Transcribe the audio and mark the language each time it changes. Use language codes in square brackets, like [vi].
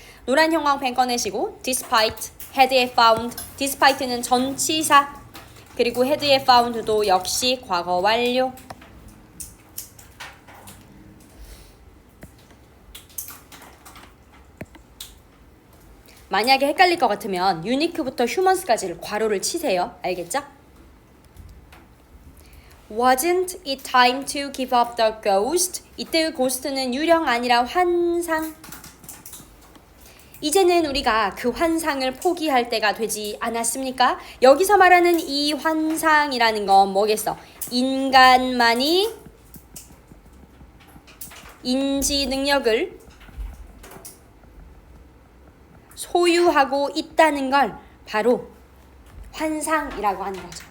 [ko] 노란 형광 펜 꺼내시고 despite, had에 found, despite는 전치사, 그리고 had에 found도 역시 과거 완료. 만약에 헷갈릴 것 같으면 unique부터 humans까지를 괄호를 치세요. 알겠죠? [en] Wasn't it time to give up the ghost? [ko] 이때의 ghost는 유령 아니라 환상. 이제는 우리가 그 환상을 포기할 때가 되지 않았습니까? 여기서 말하는 이 환상이라는 건 뭐겠어? 인간만이 인지 능력을 소유하고 있다는 걸 바로 환상이라고 하는 거죠.